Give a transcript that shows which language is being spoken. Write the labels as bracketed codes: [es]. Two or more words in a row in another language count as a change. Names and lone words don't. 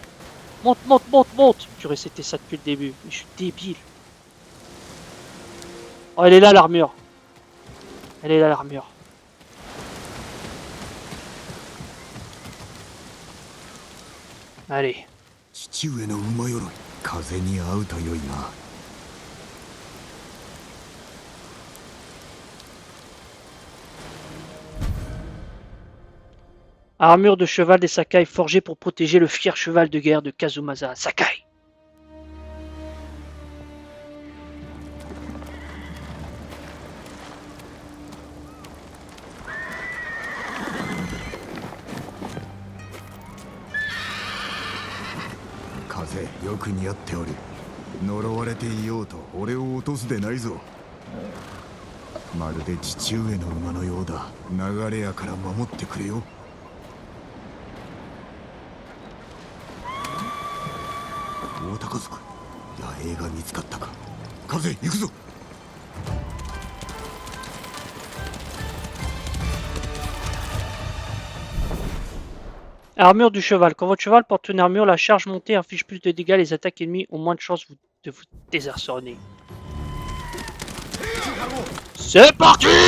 [fr] Monte, monte, monte, monte. Purée, c'était ça depuis le début. Mais je suis débile. Oh, elle est là, l'armure. Elle est là, l'armure. Allez. [ja] 父上の馬鎧、風に合うと良いな。 [fr] Armure de cheval des Sakai forgée pour protéger le fier cheval de guerre de Kazumasa Sakai. [ja] 風、よく似合っておる。呪われていようと俺を落とすでないぞ。まるで父上の馬のようだ。流れ屋から守ってくれよ。大高族、野営が見つかったか。風、行くぞ。 [fr] Armure du cheval. Quand votre cheval porte une armure, la charge montée inflige plus de dégâts. Les attaques ennemies ont moins de chances de vous désarçonner. C'est parti!